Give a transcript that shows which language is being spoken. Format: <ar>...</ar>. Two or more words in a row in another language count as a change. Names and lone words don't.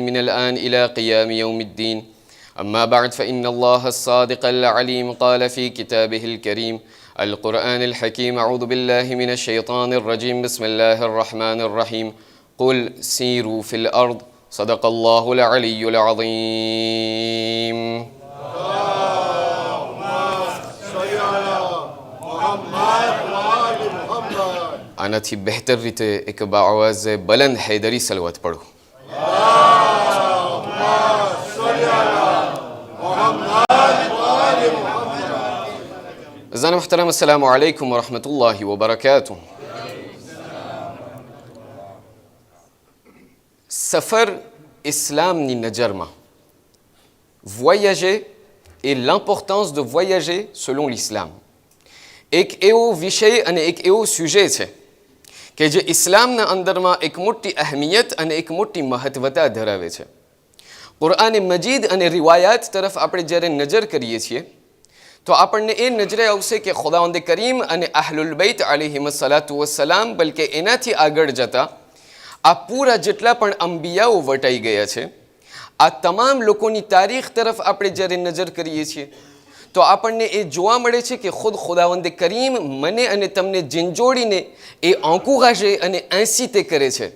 <ar>من الآن إلى قيام يوم الدين أما بعد فإن الله الصادق العليم قال في كتابه الكريم القرآن الحكيم أعوذ بالله من الشيطان الرجيم بسم الله الرحمن الرحيم قل سيروا في الأرض صدق الله العلي العظيم</ar> <gu>આનાથી બહેતર રીતે એક બાઆવાઝે બલંદ હૈદરી સલવત પઢો.</gu> <ur>عزیزان محترم</ur> <ar>السلام عليكم ورحمة الله وبركاته.</ar> <gu>સફર ઇસ્લામની નજરમાં</gu> <fr>voyager et l'importance de voyager selon l'islam</fr> <gu>એક એવો વિષય અને એક એવો સુજે છે કે જે ઇસ્લામના અંદરમાં એક મોટી અહેમિયત અને એક મોટી મહત્વતા ધરાવે છે. કુરઆન મજીદ અને રિવાયાત તરફ આપણે જ્યારે નજર કરીએ છીએ તો આપણને એ નજરે આવશે કે ખુદાવંદ કરીમ અને</gu> <ar>أهل البيت عليهم الصلاة والسلام</ar> <gu>બલકે એનાથી આગળ જતા આ પૂરા જેટલા પણ અંબિયાઓ વટાઈ ગયા છે આ તમામ લોકોની તારીખ તરફ આપણે જ્યારે નજર કરીએ છીએ તો આપણને એ જોવા મળે છે કે ખુદ ખુદાવંદ કરીમ મને અને તમને ઝીંઝોડીને એ આંકુગાશે અને ainsi તે કરે છે.</gu>